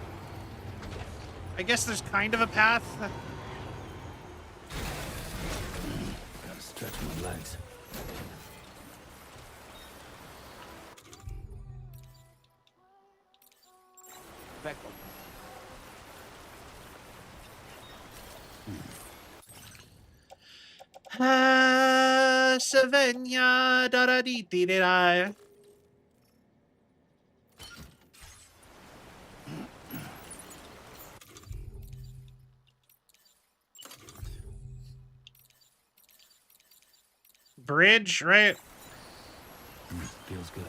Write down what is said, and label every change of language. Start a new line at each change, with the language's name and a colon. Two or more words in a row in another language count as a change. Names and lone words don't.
English: I guess there's kind of a path. Gotta stretch my legs. Back up. Savenya da da dee dee dee da. Bridge, right? Feels good.